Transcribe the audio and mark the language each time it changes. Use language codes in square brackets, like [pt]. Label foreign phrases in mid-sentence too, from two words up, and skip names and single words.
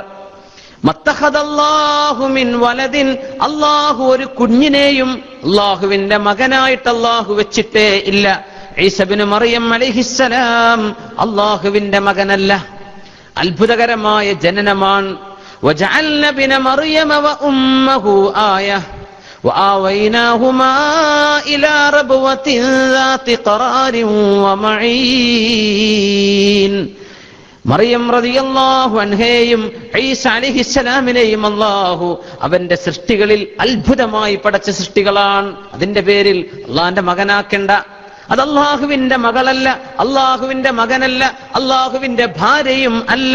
[ar] ما اتخذ الله من ولد. [ml] അള്ളാഹു ഒരു കുഞ്ഞിനെയും അള്ളാഹുവിന്റെ മകനായിട്ട് അള്ളാഹു വെച്ചിട്ടേ ഇല്ല. ഈസ ഇബ്നു മറിയം അലൈഹിസ്സലാം അള്ളാഹുവിന്റെ മകനല്ല. അത്ഭുതകരമായ ജനനമാണ്. [ar] وجعلنا ابن مريم وأمه آية وآويناهما إلى ربوة ذات قرار ومعين. [ml] മറിയം റളിയല്ലാഹു അൻഹയെയും ഈസ അലൈഹിസ്സലാമിനെയും അല്ലാഹു അവന്റെ സൃഷ്ടികളിൽ അത്ഭുതമായി പടച്ച സൃഷ്ടികളാണ്. അതിന്റെ പേരിൽ അള്ളാന്റെ മകനാക്കേണ്ട. അത് അള്ളാഹുവിന്റെ മകളല്ല, അള്ളാഹുവിന്റെ മകനല്ല, അള്ളാഹുവിന്റെ ഭാര്യയും അല്ല.